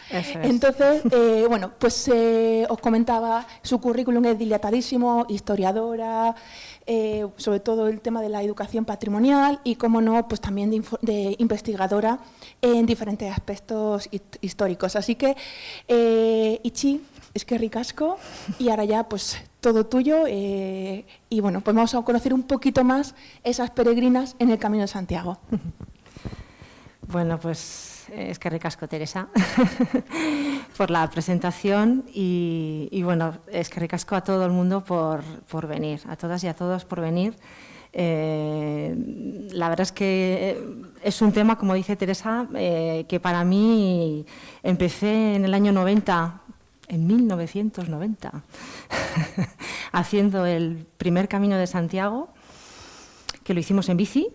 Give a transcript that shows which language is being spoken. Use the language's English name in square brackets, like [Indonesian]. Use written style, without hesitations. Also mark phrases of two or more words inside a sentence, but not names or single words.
[Spanish] Entonces, os comentaba, su currículum es dilatadísimo, historiadora, sobre todo el tema de la educación patrimonial y, cómo no, también de investigadora en diferentes aspectos históricos. Así que, [Basque] Itzi, eskerrik asko, [Spanish] y ahora ya, todo tuyo. Vamos a conocer un poquito más esas peregrinas en el Camino de Santiago. [Basque] Bueno, eskerrik asko, [Spanish] Teresa, por la presentación y [Basque] eskerrik asko [Spanish] a todo el mundo por venir, a todas y a todos por venir. La verdad es que es un tema, como dice Teresa, que para mí empecé en el año 90, en 1990, haciendo el primer Camino de Santiago, que lo hicimos en bici.